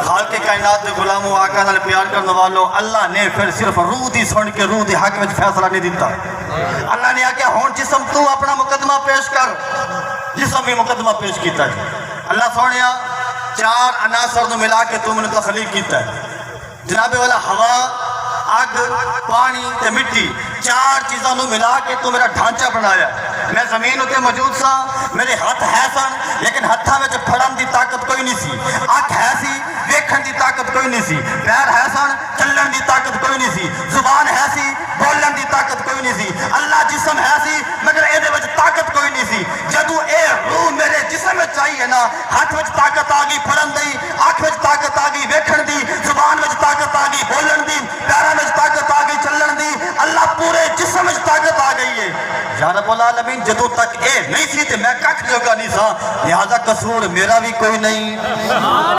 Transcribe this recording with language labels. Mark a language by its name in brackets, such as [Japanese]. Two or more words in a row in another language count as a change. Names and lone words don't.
[Punjabi] خالق کائنات دے غلاموں آقا نال پیار کرنے والوں، اللہ نے پھر صرف روح دی سن کے روح دی حق وچ فیصلہ نہیں دیتا۔ اللہ نے آکھیا ہن جسم تو اپنا مقدمہ پیش کر، جسم بھی مقدمہ پیش کیتا ہے۔ اللہ سونیا 4 عناصر نو ملا کے تو نے تخلیق کیتا ہے، جناب والا ہوا، اگ، پانی تے مٹی، 4 چیزاں نو ملا کے تو میرا ڈھانچہ بنایا۔ میں زمین اتے موجود سا، میرے ہاتھ ہے سن لیکن ہتھاں وچ پھڑن دی طاقت کوئی نہیں سی، اکھ ہے سی ویکھن دی طاقت کوئی نہیں سی، پیر ہے سن چلن دی طاقت کوئی نہیں سی، زبان ہے سی بولن دی طاقت کوئی نہیں سی، اللہ جسم ہے سی مگر اے دے وچ طاقت کوئی نہیں سی۔ جدوں اے روح میرے جسم وچ آئی ہے نا، ہاتھ وچ طاقت آ گئی پھڑن دی، اکھ وچ طاقت آ گئی ویکھن دی، زبان وچ طاقت آ گئی بولن دی، پیراں وچ طاقت آ گئی چلن دی، اللہ پورے جسم وچ طاقت آ گئی ہے۔ [Arabic] یا رب العالمین [Punjabi] جدوں تک اے نہیں سی تے میں ککھ جوگا نہیں سا، لہذا قصور میرا بھی کوئی نہیں۔